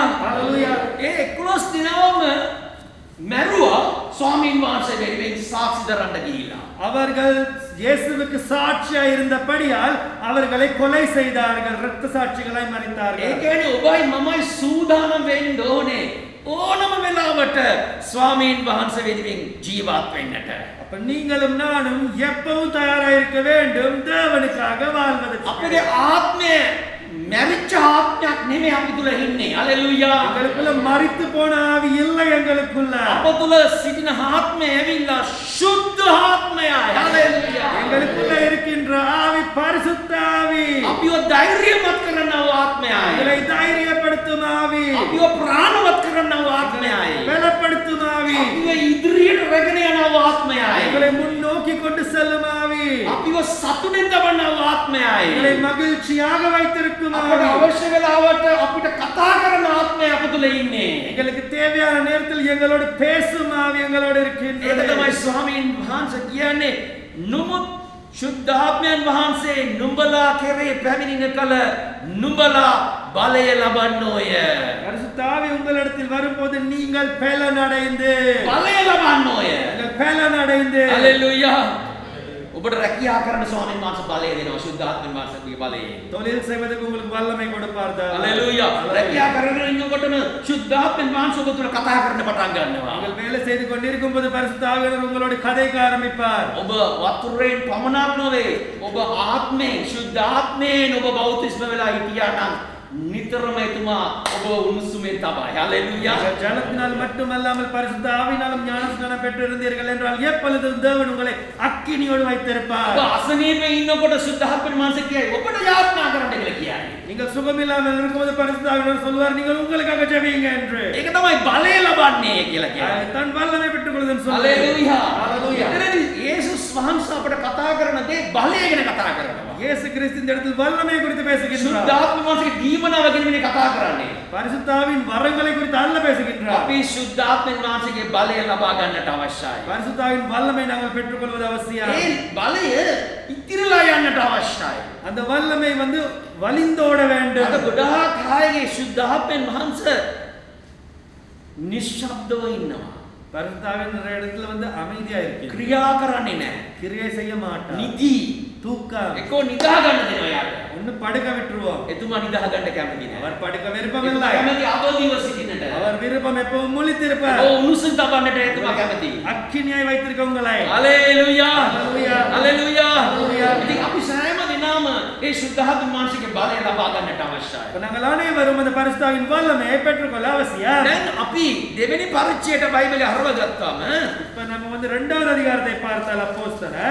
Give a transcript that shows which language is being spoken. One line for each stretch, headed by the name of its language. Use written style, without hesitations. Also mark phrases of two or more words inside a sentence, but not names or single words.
Tamil: ஹalleluya.
Sinhala: ඒ 11 දිනවම මැරුවා ස්වාමීන් වහන්සේ වෙනුවෙන් සාක්ෂි දරන්න ගිහිලා.
Tamil: அவர்கள் இயேசுவுக்கு சாட்சியா இருந்தபடியால் அவர்களை கொலை செய்தார்கள், இரத்த சாட்சிகளாய்
Sinhala: ඒ
Tamil: மரித்தார்கள்.
Sinhala: කියන්නේ ඔබයි මමයි සූදානම් වෙන්න ඕනේ ඕනම වෙලාවට ස්වාමීන් වහන්සේ වෙනුවෙන් ජීවත් වෙන්නට.
Tamil: அப்ப நீங்களும் நானும் எப்பவும் தயாரா இருக்க வேண்டும் தேவனுக்காக வாழ்வதற்கு.
Sinhala: අපේ ආත්මය මැරිච්ච ආත්මයක් නෙමෙයි අපි තුල ඉන්නේ. හලෙලූයා.
Tamil: எங்களுக்குள்ள மரித்து போன ஆவி இல்லை எங்களுக்குள்ள.
Sinhala: අප තුල සිටින ආත්මය ඇවිල්ලා සුද්ධ ආත්මයයි. හලෙලූයා.
Tamil: எங்களுக்குள்ள இருக்கின்ற ஆவி பரிசுத்த ஆவி.
Sinhala: අපිව ධෛර්යමත් කරනව ආත්මයයි.
Tamil: எங்களை தைரியப்படுத்தும் ஆவி.
Sinhala: අපිව ප්‍රාණවත් කරනව ආත්මයයි.
Tamil: பலப்படுத்தும் ஆவி.
Sinhala: අපිව ඉදිරියට රැගෙන යනව ආත්මයයි.
Tamil: உங்களை முன்னோக்கி கொண்டு செல்லும் ஆவி,
Sinhala: අපිව සතුටෙන් දමන ආත්මයයි.
Tamil: உங்களை மகிழ்ச்சியாக வைத்திருக்கும்
Sinhala: අපට
Tamil: ஆவி.
Sinhala: අවශ්‍ය වෙලාවට අපිට කතා කරන ආත්මය අප තුළ ඉන්නේ.
Tamil: எங்களுக்கு தேவையான நேரத்தில் எங்களோடு பேசும் ஆவி எங்களோடு
Sinhala: ඒක
Tamil: இருக்கின்றது.
Sinhala: තමයි ස්වාමීන් වහන්සේ කියන්නේ නුඹ ශුද්ධාත්මයන් වහන්සේ නුඹලා කෙරේ පැමිණෙන කල නුඹලා බලය ලබන්නෝය.
Tamil: பரிசுத்த ஆவி உங்களிடத்தில் வரும்போது நீங்கள் பலன் அடைந்து
Sinhala: බලය ලබන්නෝය.
Tamil: நீங்கள் பலன் அடைந்து
Sinhala: හලෙලූයා. ඔබට රැකියා කරන ස්වාමීන් වහන්සේ බලය දෙනවා ශුද්ධාත්මයන් වහන්සේගේ බලය.
Tamil: தொழில் செய்வதற்கு உங்களுக்கு வல்லமை கொடுப்பார்.
Sinhala: හලෙලූයා. රැකියා කරගෙන ඉන්නකොටම ශුද්ධාත්මයන් වහන්සේ ඔබ තුළ කතා කරන්න පටන් ගන්නවා.
Tamil: நீங்கள் வேலை செய்து கொண்டிருக்கும் போது பரிசுத்த ஆவியானவர் உங்களோடு கதைக்க ஆரம்பிப்பார்.
Sinhala: ඔබ වතුරෙන් පමණක් නොවේ. ඔබ ආත්මයෙන් ශුද්ධාත්මයෙන් ඔබ බෞතිස්ම වෙලා හිටියා නම් නිතරම එතුමා ඔබ උණුසුමෙන් තමයි. හලෙලූයා.
Tamil: நீங்கள் ஜலத்தினால் மட்டுமல்லாமல் பரிசுத்த ஆவியினாலும் ஞானஸ்நானம் பெற்றிருந்தீர்கள் என்றால் எப்பொழுதும் தேவன் உங்களை அக்கினியோடு வைத்திருப்பார்.
Sinhala: ඔබ අසනීපේ ඉන්නකොට ශුද්ධාත්මයන් වහන්සේ කියයි ඔබට යාඥා කරන්න කියලා කියයි.
Tamil: நீங்கள் சுகமில்லாமல் இருக்கும்போது பரிசுத்த ஆவியானவர் சொல்வார் நீங்கள் உங்களுக்காக ஜெபியுங்க என்று.
Sinhala: ඒක තමයි බලය ලබන්නේ කියලා කියයි.
Tamil: தன் வல்லமை பெற்றுக் கொள்ளுதல்
Sinhala: හලෙලූයා.
Tamil: ஹalleluya.
Sinhala: එතනදී යේසුස් වහන්සේ අපට කතා කරන දේ බලය ගැන කතා කරනවා.
Tamil: இயேசு கிறிஸ்து இந்த இடத்தில் வல்லமை குறித்து பேசுகின்றார்.
Sinhala: ශුද්ධාත්ම වහන්සේගේ දීමනාව ගැන මේ කතා කරන්නේ.
Tamil: பரிசுத்த ஆவியின் வரங்களை குறித்து அல்ல பேசுகின்றார்.
Sinhala: අපි ශුද්ධාත්මයන් වහන්සේගේ බලය ලබා ගන්නට අවශ්‍යයි.
Tamil: பரிசுத்த ஆவியின் வல்லமை நாங்கள் பெற்றுக்கொள்வது அவசியம்.
Sinhala: ඒ බලය ඉතිරලා යන්නට අවශ්‍යයි.
Tamil: அந்த வல்லமை வந்து வலிந்தோட வேண்டும்.
Sinhala: අද ගොඩාක් අයගේ ශුද්ධාත්මයන් වහන්සේ නිශ්ශබ්දව ඉන්නවා.
Tamil: பரிசுத்த ஆவியின் இடத்துல வந்து அமைதியா இருக்கு.
Sinhala: ක්‍රියා කරන්නේ නැහැ.
Tamil: கிரியை செய்ய மாட்டார்.
Sinhala: නිදි.
Tamil: தூக்கம்.
Sinhala: එක්කෝ නිදා ගන්න දෙනවා යාට.
Tamil: ஒன்னு படுக்க விட்டுருவோம்.
Sinhala: එතුමා නිදා ගන්න කැමති නැහැ.
Tamil: அவர் படுக்க விருப்பம்
Sinhala: එතුමා
Tamil: இல்லை.
Sinhala: කැමති අවදිව සිටින්නට.
Tamil: அவர் விருப்பம் எப்பவும் முழித்திருப்பார்.
Sinhala: ඔව් උණුසුම් තබන්නට එතුමා කැමති.
Tamil: அக்கினியாய் வைத்திருக்க உங்களை.
Sinhala: හලෙලූයා. හලෙලූයා. හලෙලූයා. හලෙලූයා. ඉතින් අපි සෑම දිනම ඒ ශුද්ධාත්ම මානසික බලය ලබා ගන්නට අවශ්‍යයි.
Tamil: இப்ப நாங்கள் அனைவரும் அந்த பரிசுத்த ஆவியின் வல்லமையை பெற்றுக்கொள்ள அவசியம்.
Sinhala: දැන් අපි දෙවෙනි පරිච්ඡේදයට බයිබලය හරව ගත්තාම
Tamil: இப்ப நம்ம வந்து 2வது அதிகாரத்தை பார்த்தால் அப்போஸ்தலர்